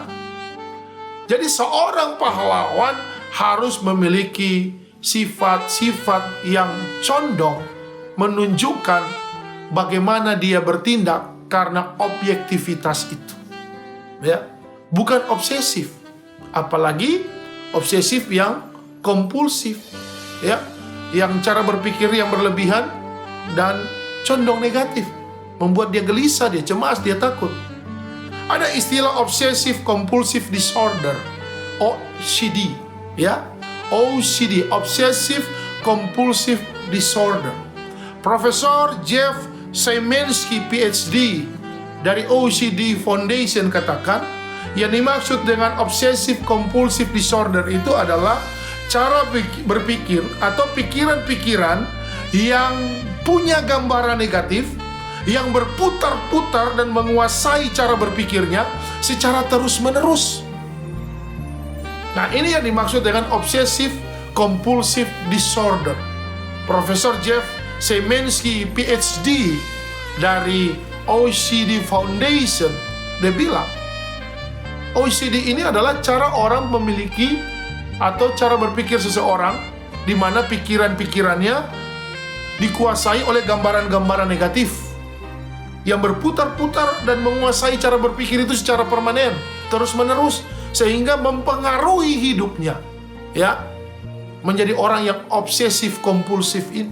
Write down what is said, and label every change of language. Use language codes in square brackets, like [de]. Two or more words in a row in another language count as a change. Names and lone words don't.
[id] Jadi seorang pahlawan harus memiliki sifat-sifat yang condong menunjukkan bagaimana dia bertindak karena objektivitas itu, ya, bukan obsesif, apalagi obsesif yang kompulsif, ya, yang cara berpikir yang berlebihan dan condong negatif, membuat dia gelisah, dia cemas, dia takut. Ada istilah [en] obsessive compulsive disorder, [id] OCD, ya, OCD, [en] obsessive compulsive disorder. [id] Profesor Jeff Szymanski PhD dari OCD Foundation katakan, yang dimaksud dengan [en] obsessive compulsive disorder [id] itu adalah cara berpikir atau pikiran-pikiran yang punya gambaran negatif, yang berputar-putar dan menguasai cara berpikirnya secara terus-menerus. Nah, ini yang dimaksud dengan [en] obsessive compulsive disorder. [id] Profesor Jeff Semensky, PhD dari OECD Foundation, dia bilang OCD ini adalah cara orang memiliki atau cara berpikir seseorang di mana pikiran-pikirannya dikuasai oleh gambaran-gambaran negatif yang berputar-putar dan menguasai cara berpikir itu secara permanen, terus-menerus, sehingga mempengaruhi hidupnya, ya, menjadi orang yang obsesif kompulsif ini.